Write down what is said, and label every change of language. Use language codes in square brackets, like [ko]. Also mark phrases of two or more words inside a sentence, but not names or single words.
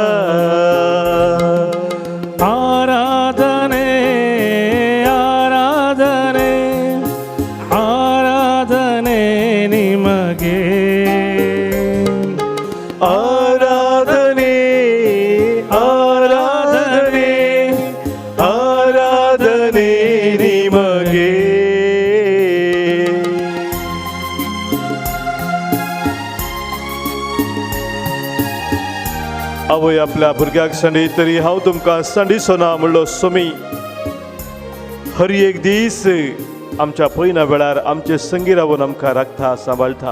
[kn] ಆರಾಧನೆ ಆರಾಧನೆ ಆರಾಧನೆ ನಿಮಗೆ, ಆರಾಧನೆ ಆರಾಧನೆ ಆರಾಧನೆ ನಿಮಗೆ. [kok] आवय आपल्या भुरग्याक संडी तरी हांव तुमकां संडी सोना म्हणलो सोमी. हर एक दीस आमच्या पयल्या वेळार आमचे संगी रावून आमकां राखता, सांबाळटा.